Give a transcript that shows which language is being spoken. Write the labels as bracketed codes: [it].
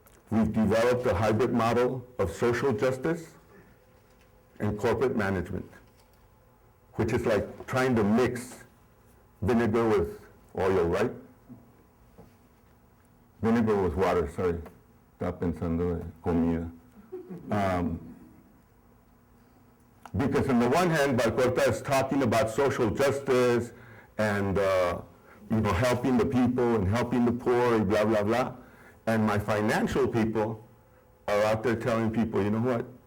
[en] We've developed a hybrid model of social justice and corporate management, which is like trying to mix vinegar with oil, right? Vinegar with water, sorry. [es] Estaba pensando en comida. [en] Because on the one hand, Balcorta is talking about social justice and helping the people and helping the poor, and blah, blah, blah. And my financial people are out there telling people, you know what?